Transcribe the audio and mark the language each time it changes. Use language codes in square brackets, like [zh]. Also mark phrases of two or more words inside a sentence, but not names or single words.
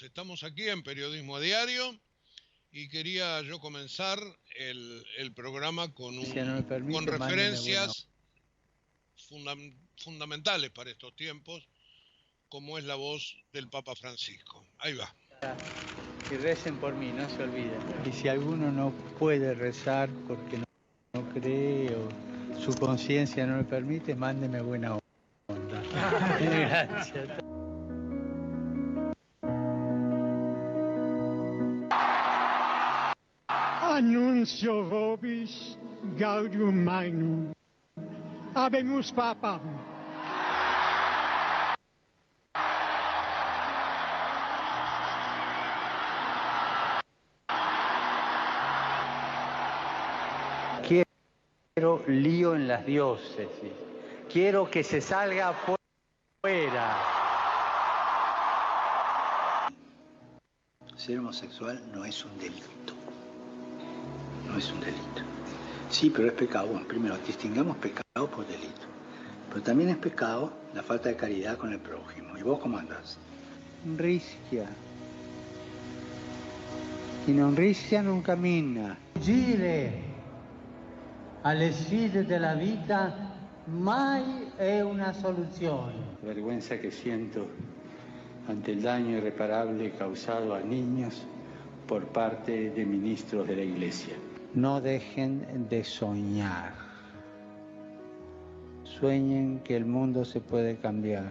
[es] Estamos aquí en Periodismo a Diario y quería yo comenzar el programa con referencias fundamentales para estos tiempos, como es la voz del Papa Francisco. Ahí va. Y recen por mí, no se olviden. Y si alguno no puede rezar porque no cree o su conciencia no le permite, mándeme buena onda. Gracias. [la] Annuncio vobis gaudium magnum. Habemus papam. [es] Quiero lío en las diócesis. Quiero que se salga fuera. Ser homosexual no es un delito. No es un delito. Sí, pero es pecado. Bueno, primero, distingamos pecado por delito. Pero también es pecado la falta de caridad con el prójimo. ¿Y vos cómo andás? [it] Rischia. Chi non rischia non cammina. Gire alle sfide della vita mai è una soluzione. [es] La vergüenza que siento ante el daño irreparable causado a niños por parte de ministros de la Iglesia. No dejen de soñar. Sueñen que el mundo se puede cambiar.